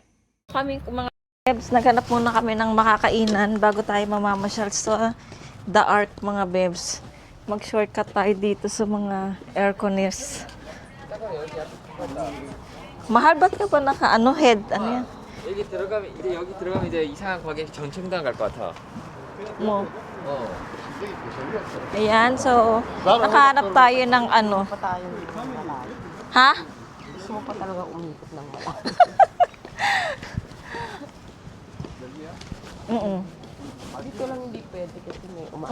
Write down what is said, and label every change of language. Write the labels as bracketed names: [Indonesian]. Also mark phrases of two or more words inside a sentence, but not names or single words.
[Filipino] Kami mga bebs, naghanap muna kami ng makakainan bago tayo mamamasyal sa The Ark, mga bebs. Mag-shortcut tayo dito sa mga airconers. Mahal, ba't ka pa head? Ano yan? [Korean] 여기 들어가면 이제 이상한 가게 전청당 갈 것 같아. Mo. [Filipino] Ayan, so nakahanap tayo ng ano. Ha? Gusto mo pa talaga umikot ng wala. Dito lang hindi pwede kasi may umaandar.